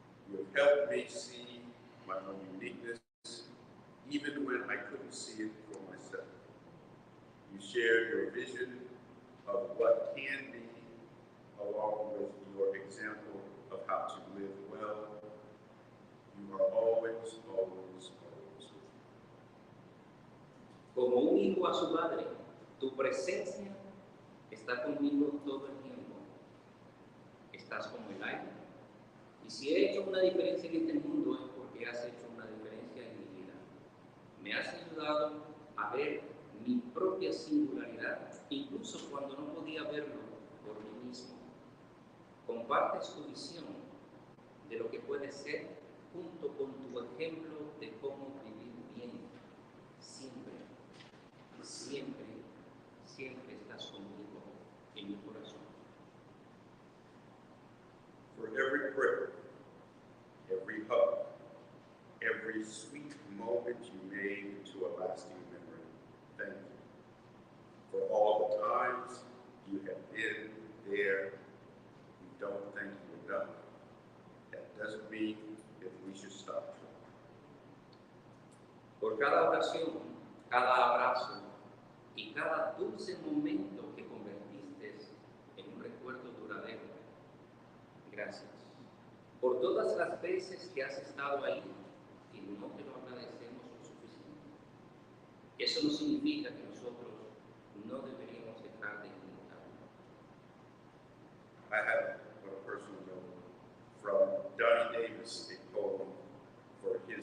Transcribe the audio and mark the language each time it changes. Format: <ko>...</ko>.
<en>You have helped me see my own uniqueness, even when I couldn't see it for myself. You shared your vision of what can be, along with your example of how to live well. You are always, always, always with me.</en> <es>Como un hijo a su madre, tu presencia está conmigo todo el tiempo. Estás como el aire. Y si he hecho una diferencia en este mundo es porque has hecho una diferencia en mi vida. Me has ayudado a ver mi propia singularidad, incluso cuando no podía verlo por mí mismo. Compartes tu visión de lo que puede ser junto con tu ejemplo de cómo vivir bien. Siempre, siempre, siempre estás conmigo en mi corazón.</es> <en>For every prayer, every hug, every sweet moment you made into a lasting memory, thank you. For all the times you have been there, you don't think you're done. That doesn't mean that we should stop trying.</en> <es>Por cada oración, cada abrazo y cada dulce momento que convertiste en un recuerdo duradero. Gracias. Por todas las veces que has estado ahí y no te lo agradecemos lo suficiente. Eso no significa que nosotros no deberíamos dejar de intentarlo.</es> <en>I have a personal note from Donnie Davis, a poem for</en>